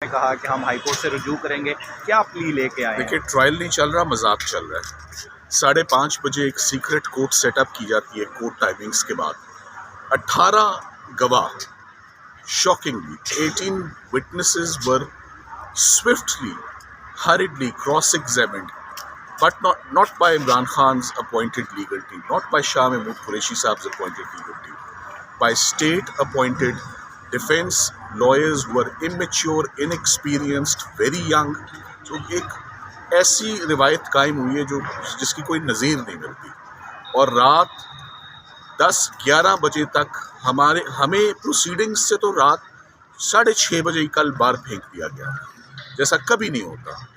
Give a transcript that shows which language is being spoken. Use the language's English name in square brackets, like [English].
[Urdu] کہا کہ ہم ہائی کورٹ سے رجوع کریں گے، کیا پلی لے کے آئے ہیں؟ دیکھیے ٹرائل نہیں چل رہا، مذاق چل رہا ہے. 5:30 بجے ایک سیکرٹ کورٹ سیٹ اپ کی جاتی ہے کورٹ ٹائمنگز کے بعد. 18 گواہ، شاکنگلی [English] 18 witnesses were swiftly, hurriedly cross-examined, but not by Imran Khan's appointed legal team, not by Shah Mahmood Qureshi Saab's appointed legal team, by state-appointed defense lawyers who were immature, inexperienced, very young. [Urdu] So ایک ایسی روایت قائم ہوئی ہے جس کی کوئی نظیر نہیں ملتی. اور رات 10-11 بجے تک ہمیں پروسیڈنگز سے تو رات 6:30 بجے ہی کل بار پھینک دیا گیا، جیسا کبھی نہیں ہوتا.